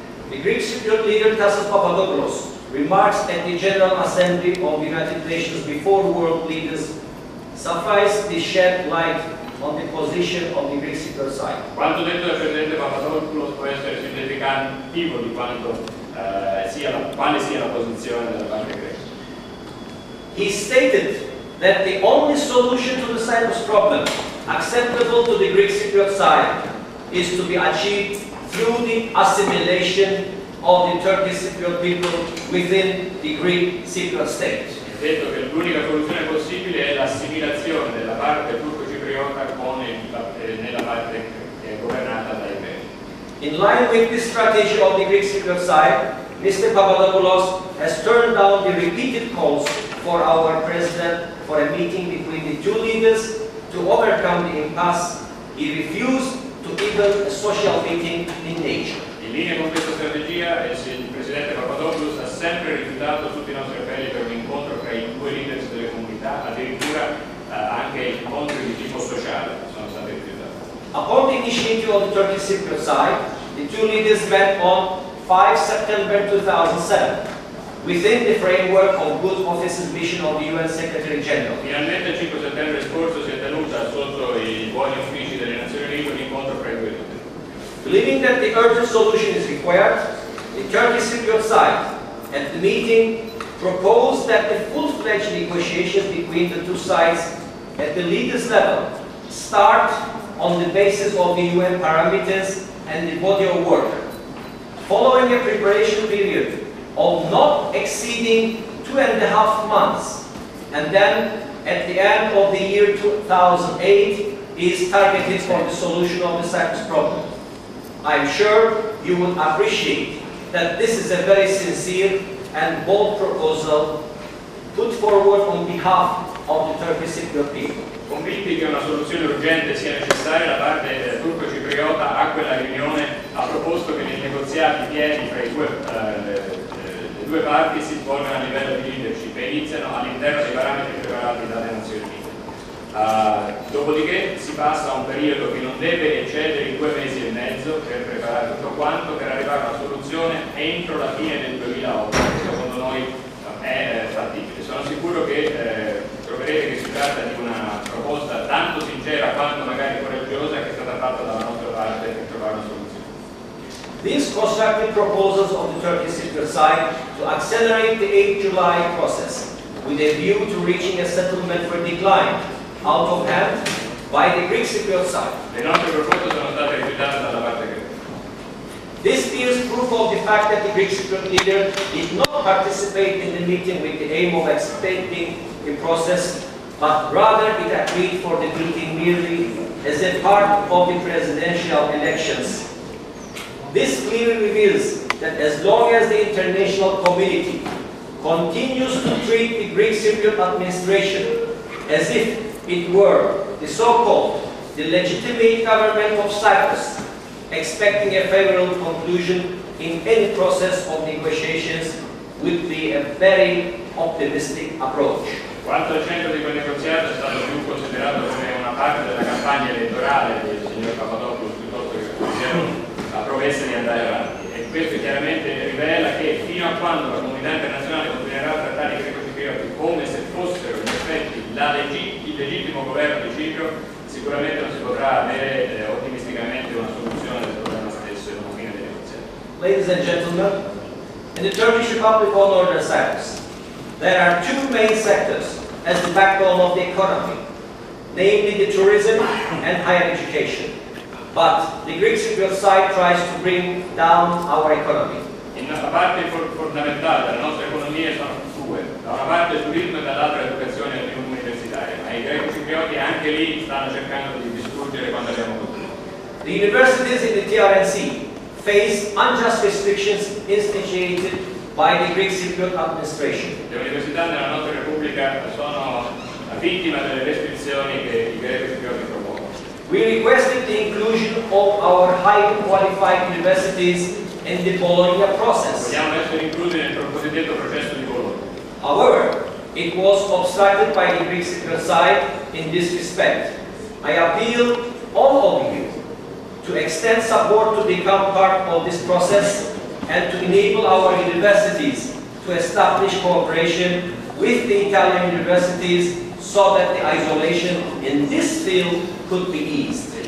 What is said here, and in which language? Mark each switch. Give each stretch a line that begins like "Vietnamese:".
English: The Greek Cypriot leader Kttc Pasaportu remarks at the General Assembly of the United Nations before world leaders suffice to shed light on the position of the Greek Cypriot side.
Italian: Quanto detto dal Presidente Papadopoulos può essere significativo di quanto quale sia la posizione della parte greca.
English: He stated that the only solution to the Cyprus problem acceptable to the Greek Cypriot side is to be achieved through the assimilation of the Turkish Cypriot people within the Greek Cypriot state.
Italian: Ha detto che l'unica soluzione possibile è l'assimilazione della parte turco-cipriota nella parte che è governata dai greci.
English: In line with the strategy of the Greek Cypriot side, Mr. Papadopoulos has turned down the repeated calls for our president for a meeting between the two leaders to overcome the impasse. He refused to even a social meeting in nature.
Italian: In linea con questa strategia, il Presidente Papadopoulos ha sempre rifiutato tutti i nostri appelli per un incontro tra i due leaders delle comunità, addirittura anche incontri di tipo sociale sono stati rifiutati.
English: Upon the initiative of the Turkish Cypriot side, the two leaders met on 5 September 2007 within the framework of Good Office's mission of the UN Secretary General.
Italian: Finalmente il 5 settembre scorso si è tenuta sotto i buoni uffici delle Nazioni Unite un incontro fra i due leader.
English: Believing that the urgent solution is required, the Turkish Cypriot side at the meeting proposed that the full-fledged negotiations between the two sides at the leaders level start on the basis of the UN parameters and the body of work, following a preparation period of not exceeding 2.5 months, and then at the end of the year 2008 is targeted for the solution of the Cyprus problem. I'm sure you would appreciate that this is a very sincere and bold proposal put forward on behalf of the Turkish Cypriot people.
Italian: Convinti che una soluzione urgente sia necessaria, la parte turco-cipriota a quella riunione ha proposto che nei negoziati pieni tra le due parti si svolgano a livello di leadership e iniziano all'interno dei parametri preparati dalle Nazioni Unite. Dopodiché si passa a un periodo che non deve eccedere i 2 mesi e mezzo per preparare tutto quanto, per arrivare a una soluzione entro la fine del 2008, che secondo noi è fattibile. Sono sicuro che troverete che si tratta di una proposta tanto sincera quanto magari coraggiosa che è stata fatta dalla nostra parte per trovare una soluzione.
English: These constructive proposals of the Turkish Cypriot side to accelerate the 8 July process with a view to reaching a settlement for decline out of hand by the Greek Cypriot side.
Italian: Le nostre proposte sono state rifiutate dalla parte greca.
English: This bears proof of the fact that the Greek Cypriot leader did not participate in the meeting with the aim of expediting the process, but rather it agreed for the meeting merely as a part of the presidential elections. This clearly reveals that as long as the international community continues to treat the Greek Cypriot administration as if it were the so-called legitimate government of Cyprus, expecting a favorable conclusion in any process of negotiations would be a very optimistic approach.
Italian: Quanto al centro di quel negoziato è stato più considerato come una parte della campagna elettorale del signor Papadopoulos piuttosto che la promessa di andare avanti. E questo chiaramente rivela che fino a quando la comunità internazionale continuerà a trattare i greco-ciprioti come se fossero in effetti il legittimo governo di Cipro, sicuramente non si potrà avere ottimisticamente una soluzione del problema stesso e una fine dei negoziati.
English: Ladies and gentlemen, in the Turkish Republic of Northern Cyprus, there are two main sectors as the backbone of the economy, namely the tourism and higher education. But the Greek Cypriot side tries to bring down our economy.
Italian: La parte fondamentale della nostra economia sono due, da una parte il turismo e dall'altra l'educazione universitaria, ma i greco-ciprioti anche lì stanno cercando di distruggere quanto abbiamo costruito.
English: The universities in the TRNC face unjust restrictions instituted by the Greek Cypriot administration.
Italian: Le università nella nostra Repubblica sono vittima delle restrizioni che i greco-ciprioti propongono.
English: We requested the inclusion of our highly qualified universities in the Bologna process.
Italian: Vogliamo essere inclusi nel cosiddetto processo di Bologna.
English: However, it was obstructed by the Greek Cypriot side in this respect. I appeal all of you to extend support to become part of this process and to enable our universities to establish cooperation with the Italian universities so that the isolation in this field could be eased.